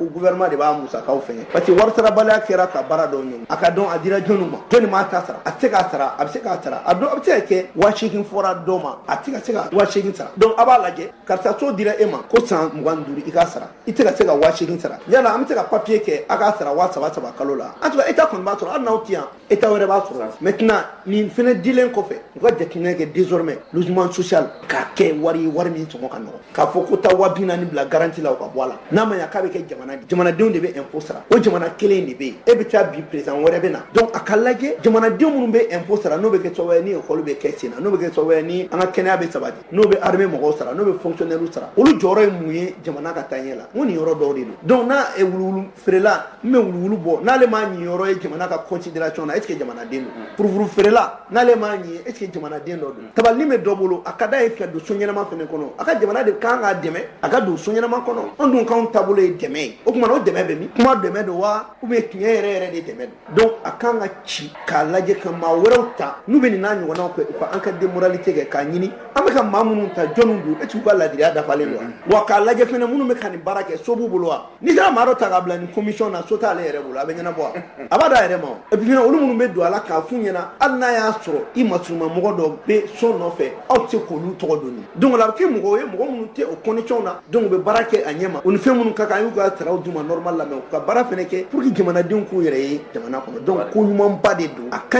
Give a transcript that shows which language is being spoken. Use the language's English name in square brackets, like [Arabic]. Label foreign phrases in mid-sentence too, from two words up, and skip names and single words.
[Bambara] gouvernement de b'a musakaw fɛngɛ parce que warisarabaliya kɛra ka baara dɔw ɲɔgɔn a ka dɔn a dira jɔnni ma jɔnni m'a ta sara a tɛ se k'a sara a bɛ se k'a sara a bɛ se ka kɛ 8,000 fɔra dɔw ma a tɛ ka se ka 8,000 sara donc a b'a lajɛ karisa so dira e ma ko san 25 i k'a sara i tɛ ka se ka 8,000 sara yala an bɛ se ka papier kɛ a k'a sara 3,000 kalo la [French] en tout cas [Bambara] état kɔni b'a sɔrɔ hali n'aw tɛ yan état wɛrɛ b'a sɔrɔ maintenant nin fɛnɛ dilen kɔfɛ u ka jateminɛ kɛ [French] désormais logement social [Bambara] k'a kɛ wari min sɔngɔ ka nɔgɔn k'a fɔ ko taa 40,000 bila garantie la o ka bɔ a la n'a ma ɲa k'a bɛ kɛ jamanadenw de bɛ impôt sara o jamana kelen de bɛ yen e bɛ taa bi président wɛrɛ bɛ na donc a ka lajɛ jamanadenw minnu bɛ impôt sara n'o bɛ kɛ sababu ye ni école bɛ kɛ sen na n'o bɛ kɛ sababu ye ni an ka kɛnɛya bɛ sabati n'o bɛ armée mɔgɔw sara n'o bɛ fonctionnaire sara olu jɔyɔrɔ ye mun ye jamana ka taa ɲɛ la n ko nin yɔrɔ dɔw de don donc n'a wuluwulu feerela n bɛ wuluwulu bɔ n'ale m'a ɲi yɔrɔ ye jamana ka considération na [French] est ce que [Bambara] jamanaden don furufuru feerela n'ale m'a ɲi [French] est ce que [Bambara] jamanaden dɔ don tabali bɛ dɔ bolo a ka d'a ye ka don so ɲɛnama fɛnɛ kɔnɔ a ka jamana de kan k'a dɛmɛ a ka don so ɲɛnama kɔnɔ an dun k'anw taabolo ye dɛmɛ ye o tuma o dɛmɛ bɛ min kuma dɛmɛ don wa [French] ou bien [Bambara] tiɲɛ yɛrɛ de dɛmɛ don donc a kan ka ci k'a lajɛ ka maa wɛrɛw ta n'u bɛ nin n'a ɲɔgɔnnaw kɛ u ka an ka démoralité kɛ k'a ɲini an bɛ ka maa minnu ta jɔnniw don [French] est ce que [Bambara] u ka ladiriya dafalen don wa k'a lajɛ fɛnɛ minnu bɛ ka nin baara kɛ so b'u bolo wa n'i sera maa dɔ ta k'a bila nin commission na so t'ale yɛrɛ bolo a bɛ ɲɛnabɔ wa a b'a da yɛrɛ ma [French] et puis [Bambara] fɛnɛ olu minnu bɛ don a la k'a f'u ɲɛna hali n'a y'a sɔrɔ i masuruma mɔgɔ dɔ bɛ so nɔfɛ aw tɛ se k'olu tɔgɔ dɔn donc la bɛ kɛ mɔgɔw ye mɔgɔ minnu tɛ o condition na donc u bɛ baara kɛ a ɲɛ ma o ni fɛn minnu ka kan an y'u ka saraw d'u ma normal la mais u ka baara fɛnɛ kɛ [French] pour que [Bambara] jamanadenw k'u yɛrɛ ye jamana kɔnɔ donc ko ɲumanba de don a ka